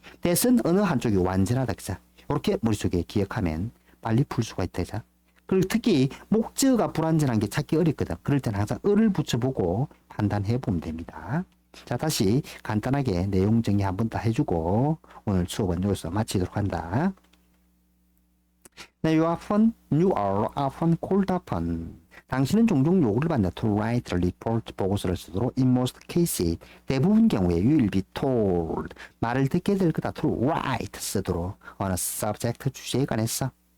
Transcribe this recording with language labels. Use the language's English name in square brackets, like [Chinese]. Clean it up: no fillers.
[Korean] that은 어느 한쪽이 완전하다. 그죠? 이렇게 머릿속에 기억하면 빨리 풀 수가 있다. 그죠? 그리고 특히 목적어가 불완전한 게 찾기 어렵거든. 그럴 때는 항상 을을 붙여보고 판단해 보면 됩니다. 자, 다시 간단하게 내용 정리 한번 더 해주고 오늘 수업은 여기서 마치도록 한다. [English] You are often called upon. [Korean] 당신은 종종 요구를 받는다. [English] To write a report, [Korean] 보고서를 쓰도록. [English] In most cases, [Korean] 대부분 경우에 [English] you will be told. [Korean] 말을 듣게 될 거다. [English] To write, [Korean] 쓰도록. 어느 subject, 주제에 관해서.